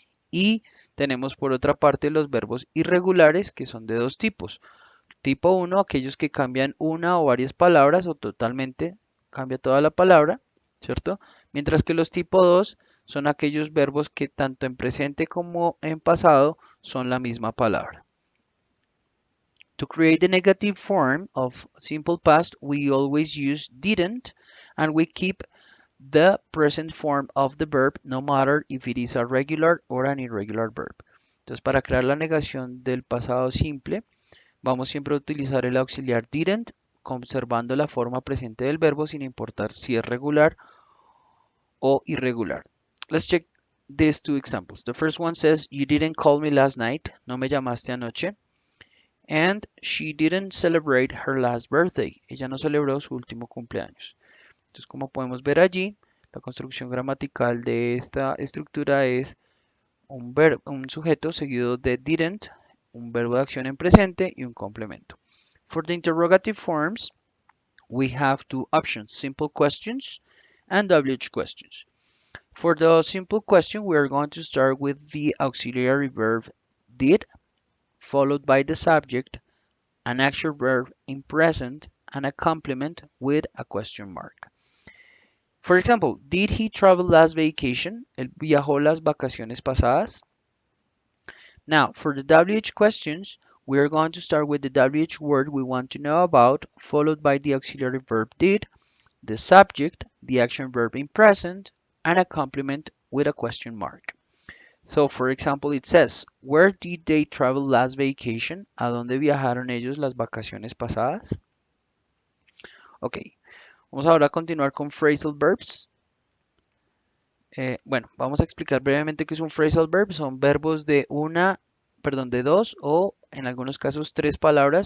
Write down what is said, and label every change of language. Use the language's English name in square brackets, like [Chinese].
[Spanish] Y tenemos por otra parte los verbos irregulares que son de dos tipos. Tipo 1, aquellos que cambian una o varias palabras o totalmente cambia toda la palabra, ¿cierto? Mientras que los tipo 2 son aquellos verbos que tanto en presente como en pasado son la misma palabra. [English] To create the negative form of simple past, we always use didn't, and we keep the present form of the verb no matter if it is a regular or an irregular verb. [Spanish] Entonces, para crear la negación del pasado simple, vamos siempre a utilizar el auxiliar didn't, conservando la forma presente del verbo sin importar si es regular o irregular. [English] Let's check these two examples. The first one says, you didn't call me last night. [Spanish] No me llamaste anoche. [English] And she didn't celebrate her last birthday. [Spanish] Ella no celebró su último cumpleaños. Entonces, como podemos ver allí, la construcción gramatical de esta estructura es un sujeto seguido de didn't, un verbo de acción en presente y un complemento. [English] For the interrogative forms, we have two options, simple questions and WH questions. For the simple question, we are going to start with the auxiliary verb did, followed by the subject, an action verb in present, and a complement with a question mark. For example, did he travel last vacation? [Spanish] Él viajó las vacaciones pasadas. [English] Now, for the WH questions, we are going to start with the WH word we want to know about, followed by the auxiliary verb did, the subject, the action verb in present, and a complement with a question mark. So, for example, it says, where did they travel last vacation? [Spanish] ¿A dónde viajaron ellos las vacaciones pasadas? Ok, vamos ahora a continuar con phrasal verbs. Bueno, vamos a explicar brevemente qué es un phrasal verb. Son verbos de de dos o en algunos casos tres palabras.